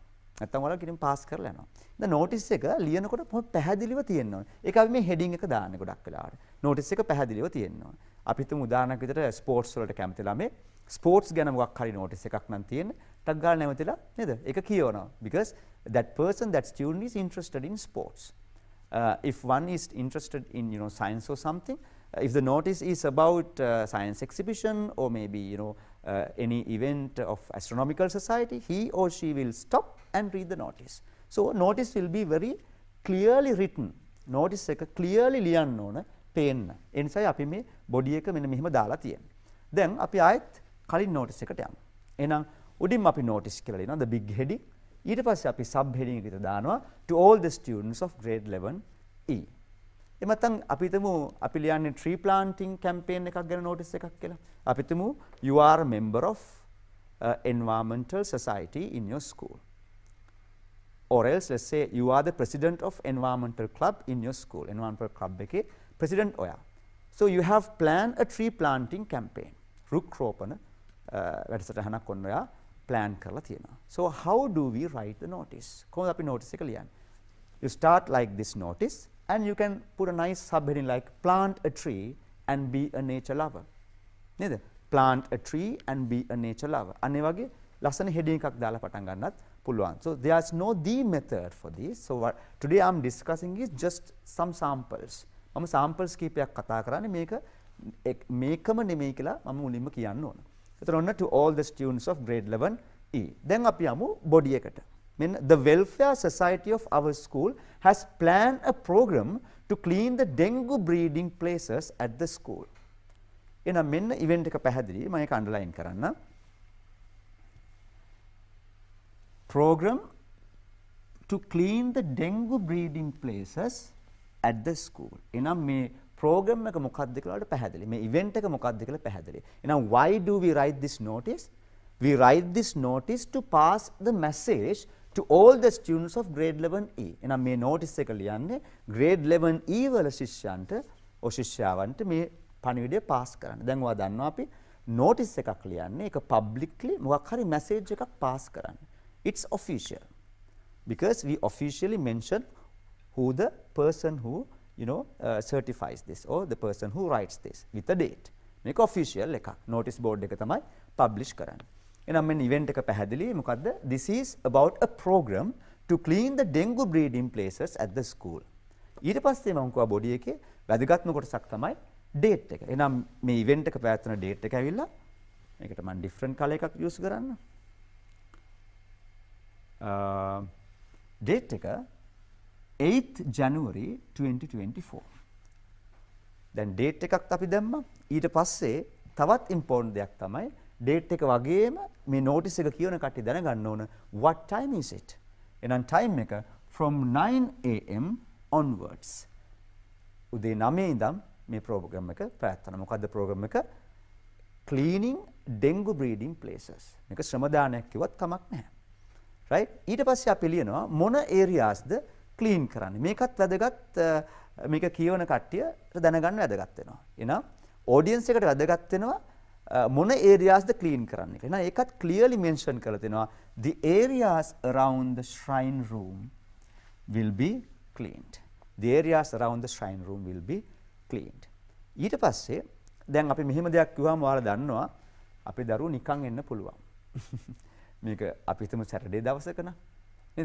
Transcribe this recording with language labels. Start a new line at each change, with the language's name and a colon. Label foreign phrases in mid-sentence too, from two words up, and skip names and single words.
Sinhala: නැත්නම් ඔයාලා කිරින් පාස් කරලා යනවා. දැන් notice එක ලියනකොට පැහැදිලිව තියෙන්න ඕනේ. ඒක අපි මේ heading එක දාන්නේ ගොඩක් වෙලාවට. notice එක පැහැදිලිව තියෙන්න ඕනේ. අපි හිතමු උදාහරණයක් විදිහට sports වලට කැමති ළමයි sports ගැන මොකක් හරි notice එකක් නම් තියෙන්නේ. ටක් ගාලා නැවතලා නේද? ඒක කියවනවා.
English: Because that person, that student is interested in sports. If one is interested in science or something, if the notice is about science exhibition or maybe any event of astronomical society, he or she will stop and read the notice. So notice will be very clearly written.
Sinhala: Notice එක clearly ලියන්න ඕන පේන්න. ඒ නිසායි අපි මේ body එක මෙන්න මෙහෙම දාලා තියෙන්නේ. දැන් අපි ආයෙත් කලින් notice එකට යමු. එහෙනම් උඩින් අපි notice කියලා ලියනවා
English: the big heading.
Sinhala: ඊට පස්සේ අපි
English: sub heading
Sinhala: එකට දානවා
English: to all the students of grade 11E.
Sinhala: එමත්නම් අපි හිතමු අපි ලියන්නේ
English: tree planting campaign
Sinhala: එකක් ගැන notice එකක් කියලා. අපි හිතමු
English: you are a member of environmental society in your school. Or else let's say you are the president of environmental club in your school. Environmental club
Sinhala: එකේ president ඔයා.
English: So you have planned a tree planting campaign.
Sinhala: රුක් රෝපණ වැඩසටහනක් ඔන්න ඔයා plan කරලා තියෙනවා.
English: So how do we write the notice?
Sinhala: කොහොමද අපි notice එක ලියන්නේ?
English: You start like this notice and you can put a nice subheading like plant a tree and be a nature lover.
Sinhala: නේද?
English: Plant a tree and be a nature lover.
Sinhala: අනේ වගේ ලස්සන heading එකක් දාලා පටන් ගන්නත් පුළුවන්.
English: So there's no the method for this. So what today I'm discussing is just some samples.
Sinhala: මම samples කීපයක් කතා කරන්නේ මේකම නෙමෙයි කියලා මම මුලින්ම කියන්න ඕන. එතන ඔන්න
English: to all the students of grade 11E.
Sinhala: දැන් අපි යමු body එකට.
English: මෙන්න the welfare society of our school has planned a program to clean the dengue breeding places at the school.
Sinhala: එහෙනම් මෙන්න event එක පැහැදිලි. මම ඒක underline කරන්න.
English: Program to clean the dengue breeding places at the school.
Sinhala: එහෙනම් මේ program එක මොකක්ද කියලා පැහැදිලි. මේ event එක මොකක්ද කියලා පැහැදිලි.
English: එහෙනම් why do we write this notice? We write this notice to pass the message to all the students of grade 11E.
Sinhala: එහෙනම් මේ notice එක ලියන්නේ grade 11E වල ශිෂ්‍යයන්ට ශිෂ්‍යාවන්ට මේ පණිවිඩය pass කරන්න. දැන් ඔයා දන්නවා අපි notice එකක් ලියන්නේ ඒක publicly මොකක් හරි message එකක් pass කරන්න.
English: It's official because we officially mention who the person who certifies this or the person who writes this with a date.
Sinhala: මේක official එකක්.
English: notice board
Sinhala: එක තමයි publish කරන්නේ. එහෙනම් මෙන්න event එක පැහැදිලි. මොකද්ද?
English: This is about a program to clean the dengue breeding places at the school.
Sinhala: ඊට පස්සේ මම කිව්වා body එකේ වැදගත්ම කොටසක් තමයි date එක. එහෙනම් මේ event එක පැවැත්වෙන date එක ඇවිල්ලා මේකට මම
English: different color
Sinhala: එකක් use කරන්න. date එක 8th January 2024. දැන් date එකක් අපි දැම්මා. ඊට පස්සේ තවත් important දෙයක් තමයි date එක වගේම මේ notice එක කියවන කට්ටිය දැනගන්න ඕන
English: what time is it? එහෙනම් time එක from 9 am onwards.
Sinhala: උදේ 9 ඉඳන් මේ program එක පැවැත්වෙනවා. මොකද්ද program එක?
English: Cleaning dengue breeding places.
Sinhala: මේක ශ්‍රම දානයක් කිව්වත් කමක් නැහැ. right? ඊට පස්සේ අපි ලියනවා මොන areasද clean කරන්නේ. මේකත් වැදගත් මේක කියවන කට්ටියට දැනගන්න වැදගත් වෙනවා. එහෙනම් audience එකට වැදගත් වෙනවා මොන areasද clean කරන්න කියලා. එහෙනම් ඒකත්
English: clearly mention
Sinhala: කරලා තිනවා
English: the areas around the shrine room will be cleaned. The areas around the shrine room will be cleaned.
Sinhala: ඊට පස්සේ දැන් අපි මෙහෙම දෙයක් කිව්වම ඔයාලා දන්නවා අපේ දරුවෝ නිකන් එන්න පුළුවන්. මේක අපි හිතමු Saturday දවසක නේද?